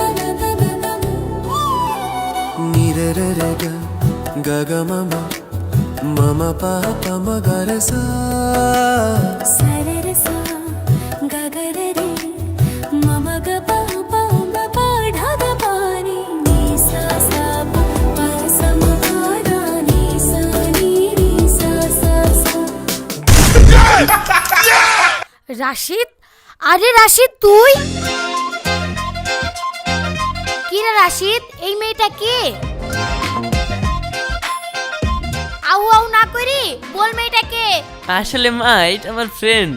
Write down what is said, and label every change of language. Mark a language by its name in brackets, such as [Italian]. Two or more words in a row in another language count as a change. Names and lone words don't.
[Bangla] Ga ga ma ma mama pa pa ma ga re sa सररसा गगररे मम ग प प म प ढ ग प रे नि सा सा प प स म प ध नि सा नि रे सा सा सा। রাশিদ, আরে রাশিদ তুই? কি রে রাশিদ, এই মেয়েটা কে? আউ আউ না করি বল মেয়েটা কে? আসলে মা এটা আমার ফ্রেন্ড।